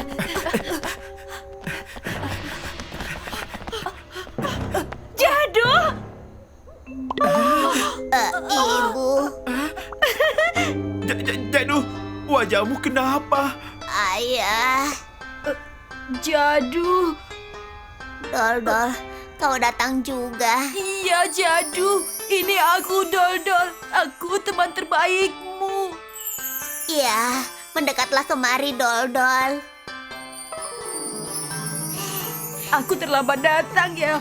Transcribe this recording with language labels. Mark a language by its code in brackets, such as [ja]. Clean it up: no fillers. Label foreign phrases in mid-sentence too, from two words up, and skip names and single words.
[id] Jadu! Ibu. Jadu, wajahmu kenapa? Ayah. Jadu. Dol-dol. Kau datang juga. Iya, Jadu. Ini aku, Doldol. Aku teman terbaikmu. Iya, mendekatlah kemari, Dol-dol. Aku terlambat datang ya.